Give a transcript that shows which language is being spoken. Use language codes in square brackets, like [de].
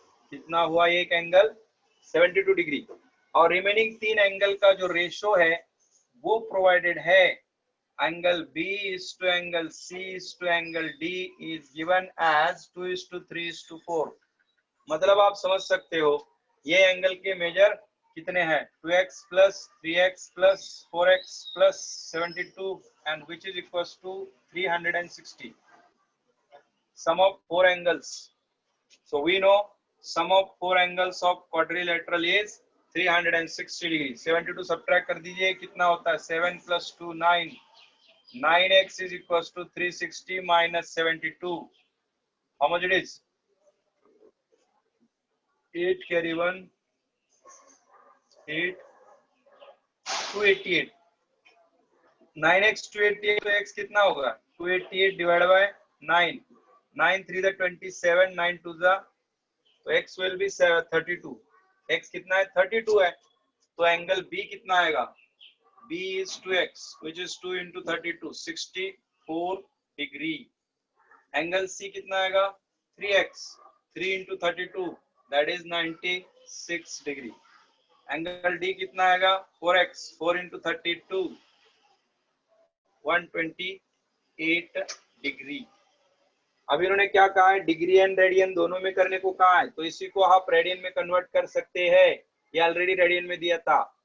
[hi] कितना हुआ ये एक एंगल 72 डिग्री, और रिमेनिंग 3 एंगल का जो रेशो है वो प्रोवाइडेड है, angle B is to angle C is to angle D is given as 2:3:4। मतलब आप समझ सकते हो ये एंगल के मेजर कितने हैं, 2x plus 3x plus 4x plus 72 and which is equals to 360, sum of 4 angles। [en] So we know sum of 4 angles of quadrilateral is 360 degree। 72 subtract [hi] कर दीजिए, कितना होता है [en] 7 plus 2 9, 9x is equals to 360 minus 72. How much it is? 8 carry 1, 8, 288. [hi] 9x 288, तो x कितना होगा 288 divided by 9, 9 3 the 27, 9 2 the, तो x will be 32। x कितना है 32 है, तो एंगल B कितना आएगा, B is 2x which is 2 into 32, 64 degree. Angle C कितना आएगा 3x, 3 into 32 that is 96 degree. Angle D कितना आएगा 4x, 4 into 32 128 डिग्री। अब इन्होंने क्या कहा है, डिग्री एंड रेडियन दोनों में करने को कहा है, तो इसी को आप रेडियन में कन्वर्ट कर सकते हैं, ये ऑलरेडी रेडियन में दिया था।